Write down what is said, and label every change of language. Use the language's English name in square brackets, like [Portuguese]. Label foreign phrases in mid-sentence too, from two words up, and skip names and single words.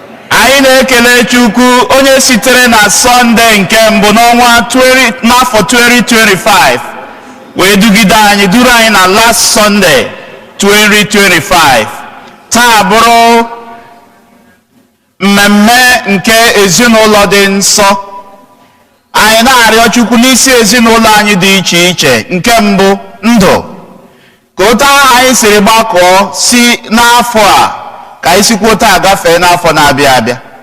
[Igbo] Anyị na-ekele Chukwu, onye sitere na Sọnde nke mbụ n'ọnwa twenty, n'afọ twenty twenty-five wee dugide anyị, duru anyị na [English] last Sunday, [Igbo] twenty twenty-five. Taa bụrụ mmemme nke ezinụlọ dị nsọ. Anyị na-arịọ Chukwu n'isi ezinụlọ anyị dị iche iche. Nke mbụ, ndụ. Ka otu ahụ anyị siri gbakọọ si n'afọ a, ka anyị sikwa otu a gafee n'afọ na-abịa abịa.